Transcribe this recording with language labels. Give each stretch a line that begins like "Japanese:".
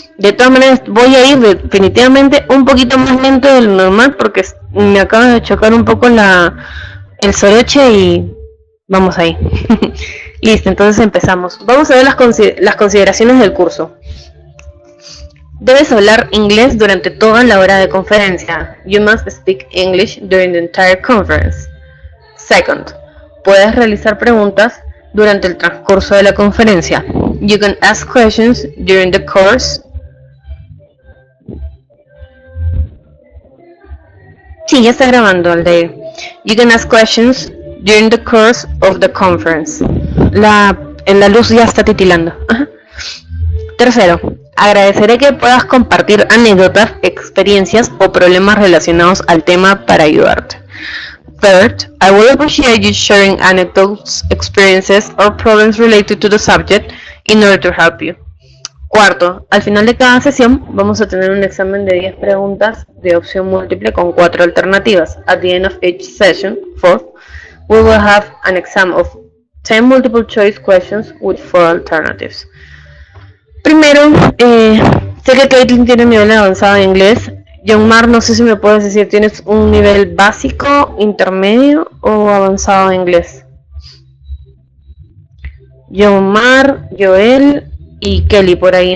Spanish: De todas maneras, voy a ir definitivamente un poquito más lento de lo normal porque me acaba de chocar un poco el soroche y vamos ahí. Listo, entonces empezamos. Vamos a ver las consideraciones del curso. Debes hablar inglés durante toda la hora de conferencia.
English: You must speak English during the entire conference. Second,
Spanish: puedes realizar preguntas durante el transcurso de la conferencia.
English: You can ask questions during the course.
Spanish: Sí, ya está grabando, Aldair.
English: You can ask questions during the course of the conference.
Spanish: La luz ya está titilando. Ajá. Tercero, agradeceré que puedas compartir anécdotas, experiencias o problemas relacionados al tema para ayudarte.
English: Third, I will appreciate you sharing anecdotes, experiences, or problems related to the subject in order to help you.
Spanish: Cuarto, al final de cada sesión vamos a tener un examen de 10 preguntas de opción múltiple con 4 alternativas.
English: At the end of each session, fourth, we will have an exam of 10 multiple choice questions with 4 alternatives.
Spanish: Primero, sé que Caitlin tiene un nivel avanzado de inglés. John Mar, no sé si me puedes decir, ¿tienes un nivel básico, intermedio o avanzado de inglés? John Mar, Joel y Kelly por ahí.